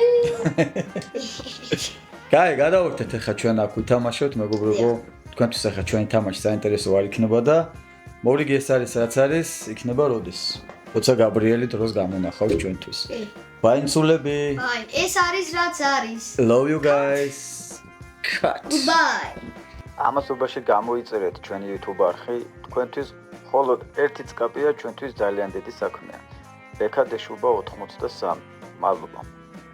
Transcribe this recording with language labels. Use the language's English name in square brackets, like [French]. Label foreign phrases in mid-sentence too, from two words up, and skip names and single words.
[Georgian] კაი, გადავერთეთ ახლა ჩვენ აქ ვითამაშოთ, მეგობრებო. თქვენთვის ახლა ჩვენი თამაში საინტერესო არ იქნება და მორიგი ეს არის რაც არის, იქნება როდის? როცა გაბრიელი დროს გამონახავთ ჩვენთვის. ბაინცულები. აი, ეს არის რაც არის. [English] Love you guys. Cut. Goodbye. [Georgian] ამასობაში გამოიწერეთ ჩვენი YouTube არხი, თქვენთვის მხოლოდ ერთი წკაპია ჩვენთვის ძალიან დიდი საქმეა. ბექადეშუბა 83. მადლობა.